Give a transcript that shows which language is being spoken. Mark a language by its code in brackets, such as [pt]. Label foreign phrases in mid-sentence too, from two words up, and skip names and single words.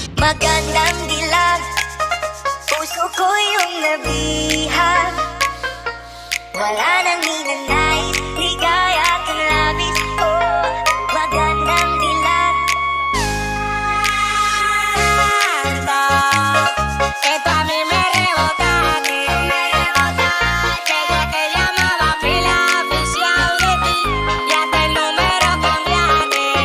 [tl] Magandang dilag, puso ko yung nabihag. Wala nang ninanais, ligaya kang labis. Oh, magandang dilag. [es] Esto a mí me rebota, desde que llamaba pila oficial de ti, ya hasta el número cambiaste.